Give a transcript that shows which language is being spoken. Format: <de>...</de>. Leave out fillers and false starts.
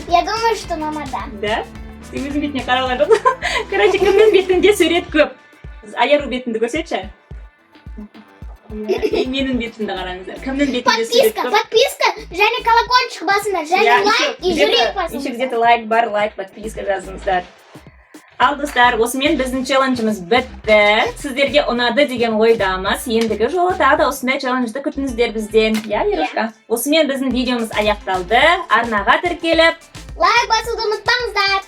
<ru>Я думаю, что мама да. Да?</ru> <kk>Сен өзің бетіне қаралған жоқ. Короче, кімнің бетінде сурет көп? Аяру бетінді көрсетші. Менің бетімді қараңыздар. Кімнің бетінде сурет көп? Подписка, және колокольчик басыңдар, және лайк и жүрек басыңдар.</kk> <ru>Еще где-то</ru> <kk>лайк бар, лайк, подписка жазыңыздар. Ал достар, осымен біздің челленджіміз бітті. Сіздерге ұнады деген ойдамыз. Ендігі жолы тағы да осындай челленджді күтіңіздер бізден.</kk> <ru>Я, Ярушка?</ru> <kk>Осымен біздің видеомыз аяқталды. Арнаға тіркеліп Лайк басуды ұмытпаңыздар.</kk>